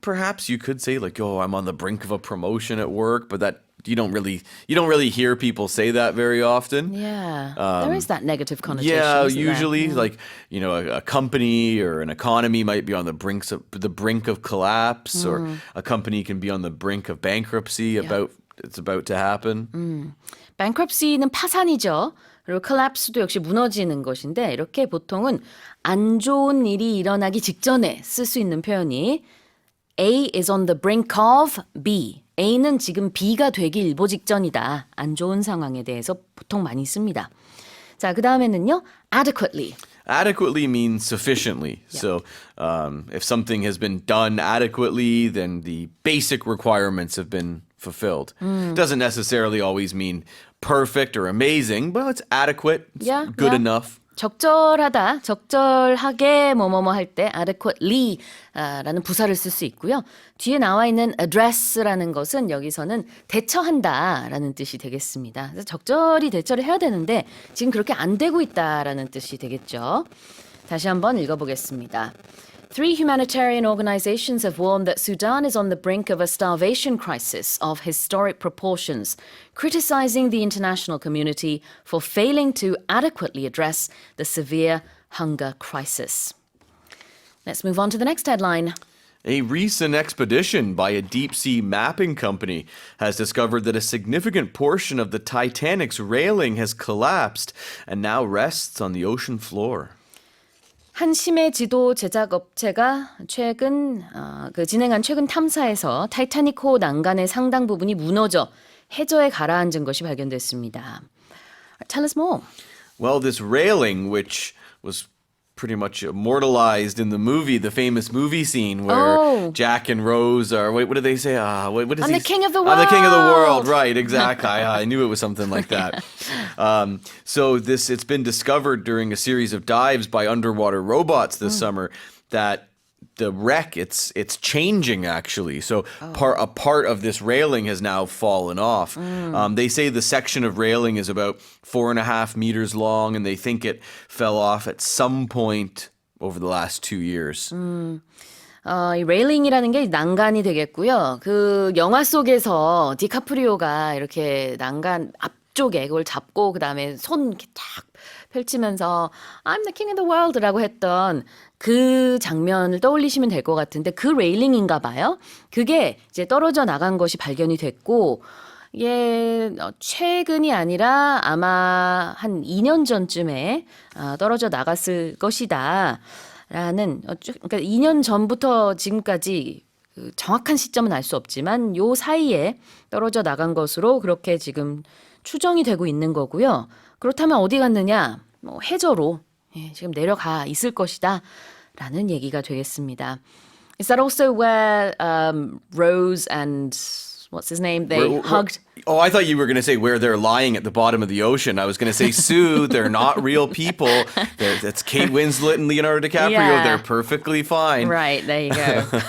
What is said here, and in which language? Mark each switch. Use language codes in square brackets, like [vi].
[en] Perhaps you could say like, oh, I'm on the brink of a promotion at work, but that you don't really hear people say that very often. Yeah, there is that negative connotation. Yeah, isn't usually there? like, a company or an economy might be on the brink of collapse, or a company can be on the brink of bankruptcy, it's about to happen. [ko] bankruptcy는 파산이죠. 그리고 collapse도 역시 무너지는 것인데 이렇게 보통은 안 좋은 일이 일어나기 직전에 쓸 수 있는 표현이 [en] A is on the brink of B. [ko] A는 지금 B가 되기 일보 직전이다. 안 좋은 상황에 대해서 보통 많이 씁니다. 자, 그 다음에는요. adequately. [en] Adequately means sufficiently. Yeah. So if something has been done adequately, then the basic requirements have been fulfilled. Doesn't necessarily always mean perfect or amazing, but it's adequate. It's good enough. [ko] 적절하다, 적절하게 뭐뭐뭐 할 때 adequately 라는 부사를 쓸 수 있고요. 뒤에 나와 있는 address라는 것은 여기서는 대처한다라는 뜻이 되겠습니다. 그래서 적절히 대처를 해야 되는데 지금 그렇게 안 되고 있다라는 뜻이 되겠죠. 다시 한번 읽어보겠습니다. [en] Three humanitarian organizations have warned that Sudan is on the brink of a starvation crisis of historic proportions, criticizing the international community for failing to adequately address the severe hunger crisis. Let's move on to the next headline. A recent expedition by a deep-sea mapping company has discovered that a significant portion of the Titanic's railing has collapsed and now rests on the ocean floor. [ko] 한 심해 지도 제작 업체가 진행한 최근 탐사에서 타이타닉호 난간의 상당 부분이 무너져 해저에 가라앉은 것이 발견됐습니다. [en] Tell us more. Well, this railing, which was pretty much immortalized in the famous movie scene where Jack and Rose are, what do they say? What is I'm the king of the world. I'm the king of the world, right, exactly. I knew it was something like that. So it's been discovered during a series of dives by underwater robots this summer that the wreck, it's changing actually. So a part of this railing has now fallen off. They say the section of railing is about 4.5 meters long, and they think it fell off at some point over the last 2 years. [ko] 이 레일링이라는 게 난간이 되겠고요. 그 영화 속에서 디카프리오가 이렇게 난간 앞쪽에 그걸 잡고 그다음에 손 이렇게 탁 펼치면서 [en] I'm the king of the world [ko] 라고 했던 그 장면을 떠올리시면 될 것 같은데 그 레일링인가 봐요. 그게 이제 떨어져 나간 것이 발견이 됐고 이게 최근이 아니라 아마 한 2년 전쯤에 떨어져 나갔을 것이다. 그러니까 2년 전부터 지금까지 그 정확한 시점은 알 수 없지만 요 사이에 떨어져 나간 것으로 그렇게 지금 추정이 되고 있는 거고요. 그렇다면 어디 갔느냐? 뭐 해저로 지금 내려가 있을 것이다 라는 얘기가 되겠습니다. [en] Is that also where Rose and what's his name? They hugged. Oh, I thought you were going to say where they're lying at the bottom of the ocean. I was going to say, Sue, they're not real people. That's Kate Winslet and Leonardo DiCaprio. Yeah. They're perfectly fine. Right, there you go.